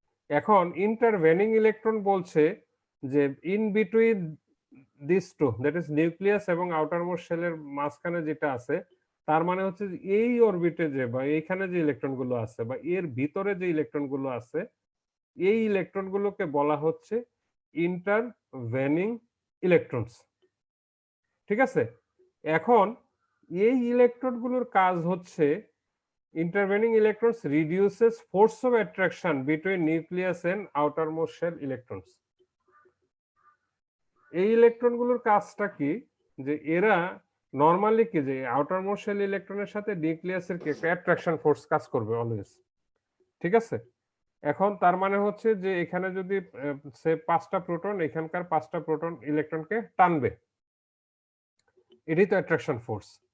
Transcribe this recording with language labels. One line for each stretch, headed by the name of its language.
Bangla: এখন intervening electron বলছে যে
English: in between this two, that is
Bangla: nucleus এবং আউটার মোস্ট শেলের মাঝখানে যেটা আছে, তার মানে হচ্ছে যে এই অরবিটে যে বা এইখানে যে ইলেকট্রন গুলো আছে বা এর ভিতরে যে ইলেকট্রন গুলো আছে, এই ইলেকট্রন গুলোকে বলা হচ্ছে ইন্টারভেনিং ইলেকট্রনস। ঠিক আছে? এখন এই ইলেকট্রন গুলোর কাজ হচ্ছে,
English: intervening electrons reduces force of attraction between nucleus and outermost shell electrons.
Bangla: এই ইলেকট্রনগুলোর কাজটা কি, যে এরা নরমালি কি যে আউটারমোস্ট শেল ইলেকট্রনের সাথে নিউক্লিয়াসের কি একটা অ্যাট্রাকশন ফোর্স কাজ করবে অলওয়েজ। ঠিক আছে? এখন তার মানে হচ্ছে যে এখানে যদি সে 5টা প্রোটন, এখানকার 5টা প্রোটন ইলেকট্রনকে টানবে, এটাই তো অ্যাট্রাকশন ফোর্স।